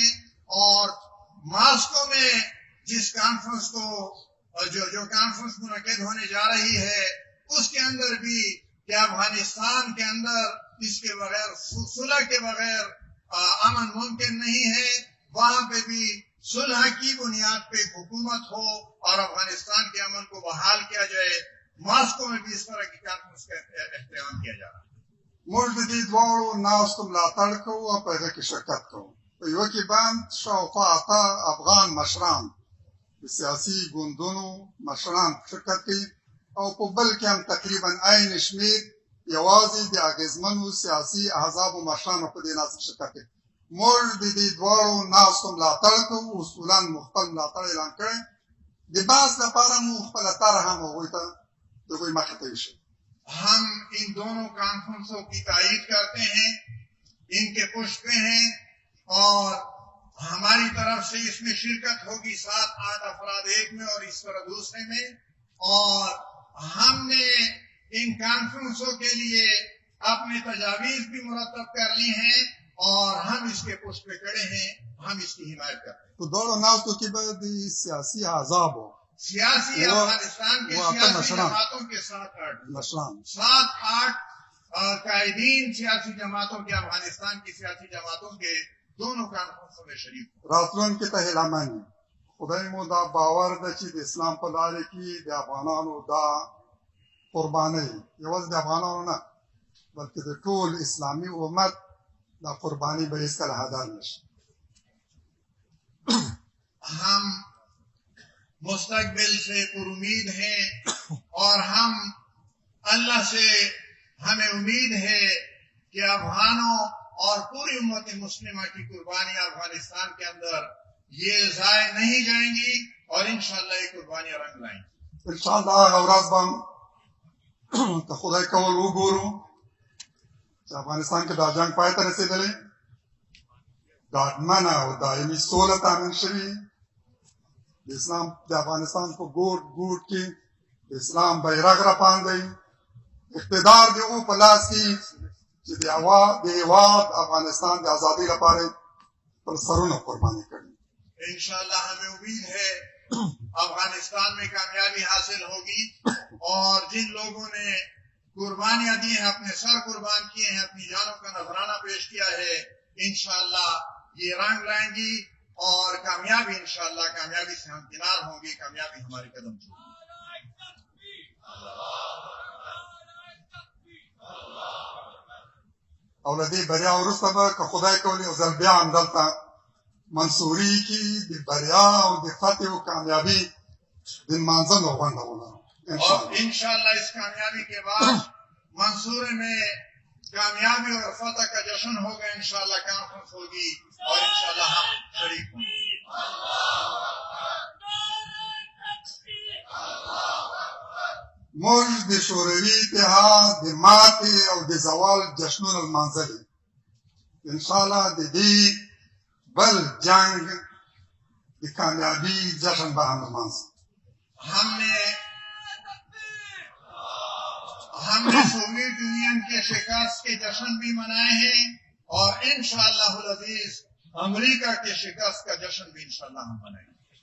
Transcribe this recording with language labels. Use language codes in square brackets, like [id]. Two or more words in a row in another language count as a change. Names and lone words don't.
[ur] اور ماسکو میں جس کانفرنس کو جو کانفرنس منعقد ہونے جا رہی ہے اس کے اندر بھی کہ افغانستان کے اندر اس کے بغیر صلح کے بغیر امن ممکن نہیں ہے، وہاں پہ بھی صلح کی بنیاد پہ ایک حکومت ہو اور افغانستان کے امن کو بحال کیا جائے. ماسکو میں بھی اس طرح کی کانفرنس کا اہتمام کیا جا رہا ہے. [ps] موږ د دې دواړو ناستو ملاتړ کوو او په هغه کې شرکت کوو. په یوه کې باند شاوخوا 8 افغان مشران د سیاسي ګوندونو مشران شرکت کوي، او په بل کې هم تقریبا عین شمېر یوازې د اغېزمنو سیاسي احزابو مشرانو په دې ناست شرکت کوي. موږ د دې دواړو ناستو ملاتړ کوو، اصولا مو خپل ملاتړ اعلان کړی. د بحث لپاره مو خپله طرح هم هغوی ته د هغوی مخې ته ایښی. [ur] ہم ان دونوں کانفرنسوں کی تائید کرتے ہیں، ان کے پشتے ہیں، اور ہماری طرف سے اس میں شرکت ہوگی 7-8 افراد ایک میں اور اس طرح دوسرے میں. اور ہم نے ان کانفرنسوں کے لیے اپنے تجاویز بھی مرتب کر لی ہیں اور ہم اس کے پشت پہ کھڑے ہیں، ہم اس کی حمایت کرتے ہیں. [ps] په دواړو ناستو کې به د سیاسي احزابو [ur] سیاسی افغانستان کے سیاسی جماعتوں کے 7-8 قائدین سیاسی جماعتوں کے، افغانستان کی سیاسی جماعتوں کے دونوں کانفرنسوں میں شریک. [ps] راتلونکي ته هیله مند یم. خدای مو دا باور ده چې د اسلام په لارې کې د افغانانو دا قربانۍ یوازې د افغانانو نه بلکې د ټول اسلامي امت دا قرباني به هېڅکله هدر نه شي. [ur] ہم مستقبل سے پر امید ہیں اور ہم اللہ سے ہمیں امید ہے کہ افغانوں اور پوری امت مسلمہ کی قربانیاں افغانستان کے اندر یہ ضائع نہیں جائیں گی اور انشاءاللہ یہ قربانیاں رنگ لائیں گی. [ps] انشاءاللہ هغه ورځ به که خدای کول وګورو چې افغانستان کې دا جنګ پای ته رسېدلی، ډاډمنه او دایمي سوله تامین شوي، د اسلام د افغانستان په ګوټ ګوټ کې د اسلام بیرغ راپاندی، اقتدار د هغو په لاس کې چې د هېواد افغانستان د ازادۍ لپاره خپل سرونه قرباني کړي. [ur] انشاءاللہ ہمیں امید ہے افغانستان میں کامیابی حاصل ہوگی، اور جن لوگوں نے قربانیاں دی ہیں، اپنے سر قربان کیے ہیں، اپنی جانوں کا نذرانہ پیش کیا ہے، انشاءاللہ یہ رنگ لائیں گی اور کامیابی انشاءاللہ کامیابی سے ہم کنار ہوں گے، کامیابی ہمارے قدم چومے گی. [ps] او له دې بریا وروسته به که خدای کولی یو ځل بیا هم دلته منصوري کې د بریا او د فتح او کامیابی د نمانځلو غونډه ولرو [ur] اور انشاءاللہ اس کامیابی کے بعد منصورے میں کامیابی اور فتح کا جشن ہوگا. انشاءاللہ کانفرنس ہوگی اور انشاءاللہ ہم شریک ہوں گے. [ps] موږ د شوروي اتحاد د ماتې او د زوال جشنونه لمانځلي. انشاءالله د دې بل جنگ د کامیابی جشن به هم لمانځو. [ur] ہم نے سوویت یونین کے شکست کے جشن بھی منائے ہیں اور [ar] انشاءاللہ العزیز [ur] امریکہ کے شکست کا جشن بھی انشاءاللہ ہم منائیں گے.